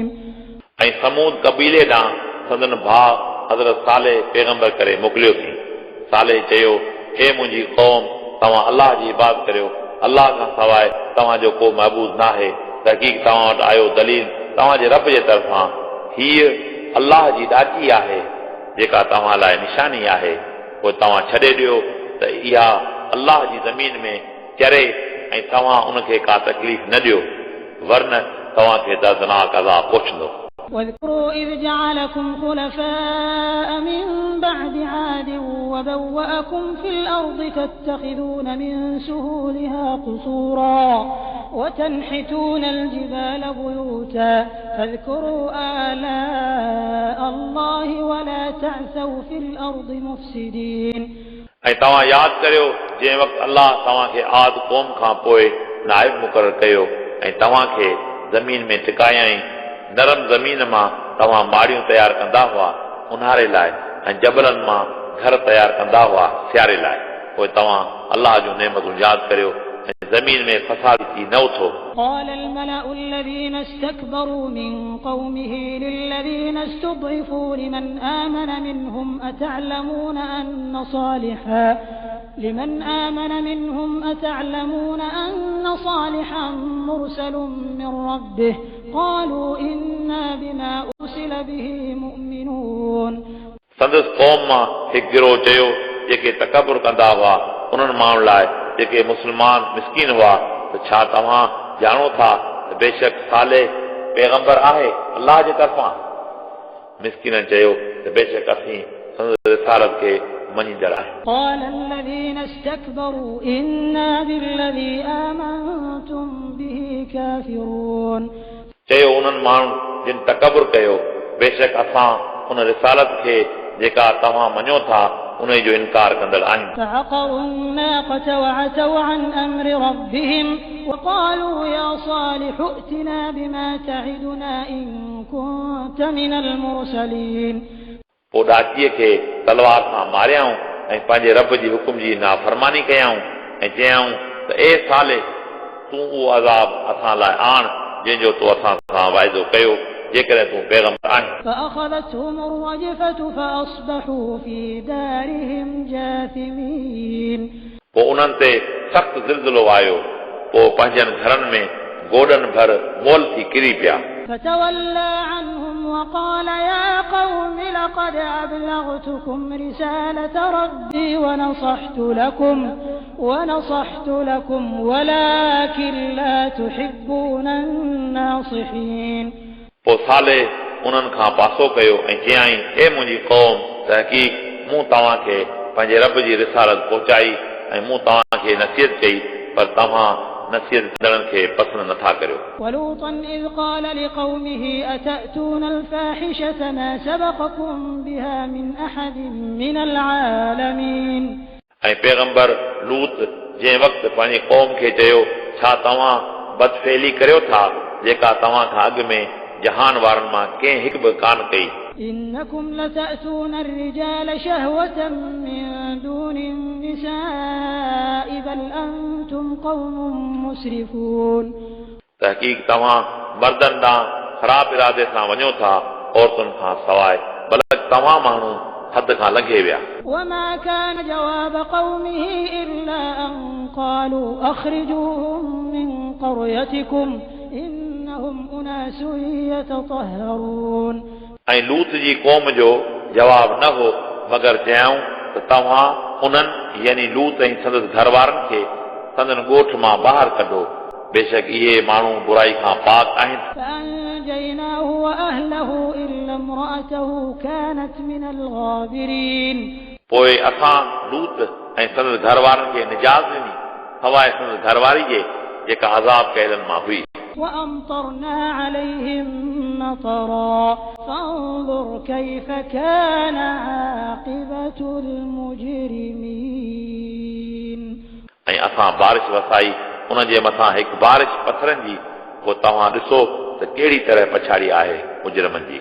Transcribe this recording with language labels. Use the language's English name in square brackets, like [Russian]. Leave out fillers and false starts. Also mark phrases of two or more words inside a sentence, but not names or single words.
[Sindhi] ऐं समूद कबीले ॾांहुं संदन भाउ हज़रत साले पैगंबर करे मोकिलियो थी। साले चयो, हे मुंहिंजी क़ौम, तव्हां अलाह जी इबादत करियो, अलाह खां सवाइ तव्हांजो को महबूद न आहे। तहक़ीक़ तव्हां वटि आयो दलील तव्हांजे रब जे तरफ़ां, हीअ अलाह जी ॾाची आहे जेका तव्हां लाइ निशानी आहे। पोइ तव्हां छॾे ॾियो त इहा अलाह जी ज़मीन में चरे ऐं तव्हां उनखे का तकलीफ़ न ॾियो, वरन तव्हांखे दर्दनाक अज़ाब पहुचंदो। [Arabic] واذكروا إذ جعلكم خلفاء من بعد عاد وبوأكم في الأرض تتخذون من سهولها قصورا وتنحتون الجبال بيوتا فاذكروا آلاء الله ولا تعثوا في الأرض مفسدين। [Sindhi] ऐं तव्हां यादि करियो जंहिं वक़्तु अलाह तव्हांखे आद क़ौम खां पोइ नाइब मुक़ररु कयो ऐं तव्हांखे ज़मीन में टिकायई। नरम ज़मीन मां तव्हां माड़ियूं तयारु कंदा हुआ उन्हारे लाइ ऐं जबलनि मां घर तयारु कंदा हुआ सियारे लाइ। पोइ तव्हां अलाह जूं नेमतूं यादि करियो ऐं ज़मीन में फसाद थी न उथो। [Arabic] قال الملأ الذين استكبروا من قومه للذين استضعفوا لمن آمن منهم أتعلمون أن صالحا مرسل من ربه قالوا إنا بما أرسل به مؤمنون। [Sindhi] संदसि क़ौम मां हिकु गिरोह चयो जेके तकबुर कंदा हुआ उन्हनि माण्हुनि लाइ जेके मुस्लमान मिस्कीन हुआ त छा तव्हां ॼाणो था त बेशक साले पैगंबर आहे अलाह जे तरफ़ां। मिस्कीननि चयो त बेशक असीं संदसि रिसालत खे मञींदड़ आहियूं। [Arabic] قال الذين استكبروا إنا بالذي آمنتم به كافرون। [Sindhi] चयो उन्हनि माण्हुनि जिन तकबुर कयो बेशक असां उन रिसालत खे जेका तव्हां मञो था उन जो इनकार कंदड़ आहियूं। [Arabic] فعقروا الناقة وعتوا عن أمر ربهم وقالوا يا صالح ائتنا بما تعدنا إن كنت من المرسلين। [Sindhi] पोइ ॾाचीअ खे तलवार सां मारियाऊं ऐं पंहिंजे रब जी हुकुम जी नाफ़रमानी कयाऊं ऐं चयाऊं त ए साले तूं उहो अज़ाब असां लाइ आण जंहिंजो तूं असां सां वाइदो कयो जेकॾहिं तूं पैगंबर आहीं। [Arabic] فأخذتهم الرجفة فأصبحوا في دارهم جاثمين। [Sindhi] पोइ उन्हनि ते सख़्तु ज़िलज़िलो आयो, पोइ पंहिंजनि घरनि में गोॾनि भर मोल थी किरी पिया। [Arabic] فتولى عنهم وقال يا قوم لقد أبلغتكم رسالة ربي ونصحت لكم ولكن لا تحبون الناصحين। [Sindhi] पोइ साले उन्हनि खां पासो कयो ऐं चयाई ए मुंहिंजी क़ौम, तहक़ीक़ मूं तव्हांखे पंहिंजे रब जी रिसालत पहुचाई ऐं मूं तव्हांखे नसीहत कई पर तव्हां नसीहत कंदड़नि खे पसंदि नथा करियो। [Arabic] ولوطا إذ قال لقومه أتأتون الفاحشة ما سبقكم بها من أحد من العالمين। [Sindhi] ऐं पैगंबर लूत जंहिं वक़्तु पंहिंजी क़ौम खे चयो छा तव्हां बदफेली करियो था जेका तव्हां खां अॻु में जहान वारनि मां कंहिं हिकु बि कान कई। [Arabic] إنكم لتأتون الرجال شهوة من دون النساء بل أنتم قوم مسرفون। [Sindhi] तहक़ीक़ तव्हां मर्दनि ॾांहुं ख़राब इरादे सां वञो था औरतुनि खां सवाइ, बल्कि तव्हां माण्हू हद खां लंघे विया। [Arabic] وما كان جواب قومه إلا أن قالوا أخرجوهم من قريتكم إنهم أناس يتطهرون [Sindhi] ऐं लूत जी क़ौम जो जवाब न हो मगर चयाऊं त तव्हां उन्हनि यानी लूत ऐं संदसि घर वारनि खे संदन ॻोठ मां ॿाहिरि कढो, बेशक इहे माण्हू बुराई खां पाक आहिनि। [Arabic] فأنجيناه وأهله إلا امرأته كانت من الغابرين [Sindhi] पोइ असां लूत ऐं संदसि घर वारनि खे निजात ॾिनी सवाइ संदसि घरवारी जे जेका अज़ाब कयलनि मां हुई। [Arabic] وأمطرنا عليهم مطرا فانظر كيف كان عاقبة المجرمين [Sindhi] ऐं असां बारिश वसाई उन जे मथां हिकु बारिश पथरनि जी, पोइ तव्हां ॾिसो त कहिड़ी तरह पछाड़ी आहे मुजरमनि जी।